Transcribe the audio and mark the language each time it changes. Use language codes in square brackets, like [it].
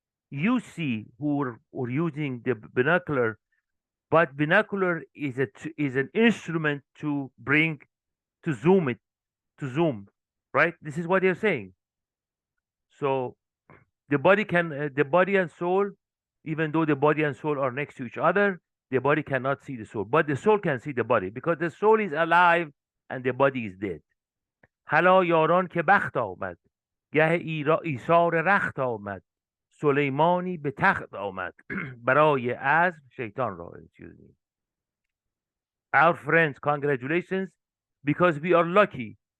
[en] You see who are using the binocular, but binocular is an instrument to zoom, right? This is what they're saying. So the body and soul, even though the body and soul are next to each other, the body cannot see the soul, but the soul can see the body because the soul is alive and the body is dead. [fa] هلا یاران که بخت آمد گه ایثار رخت آمد سلیمانی به تخت آمد برای عزم شیطان را. [en] Excuse me. Our friends, congratulations, because we are lucky.